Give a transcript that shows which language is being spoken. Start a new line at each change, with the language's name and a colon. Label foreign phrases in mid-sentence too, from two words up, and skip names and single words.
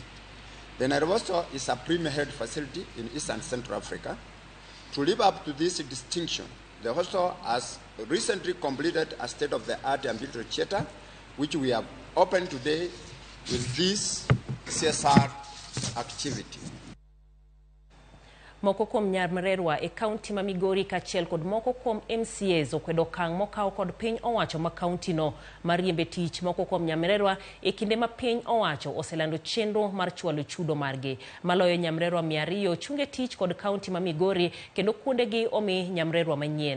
English: The Nairobi Hospital is a premier health facility in East and Central Africa. To live up to this distinction, the hospital has recently completed a state-of-the-art ambulatory theater, which we have opened today with this CSR activity.
Luo (Kenya and Tanzania): Moko kuom nyamrerwa e kaunti ma Migori kaachiel kod moko kuom MCAs okwedo okang' mokaw kod piny owacho ma kaunti no mar riembe tich moko kuom nyamrerwa e kinde ma piny owacho oselando chenro mar chwalo chudo margi. Maloyo nyamrerwa 200 chunge tich kod kaunti ma Migori kendo kuondegi omi nyamrerwa manyien.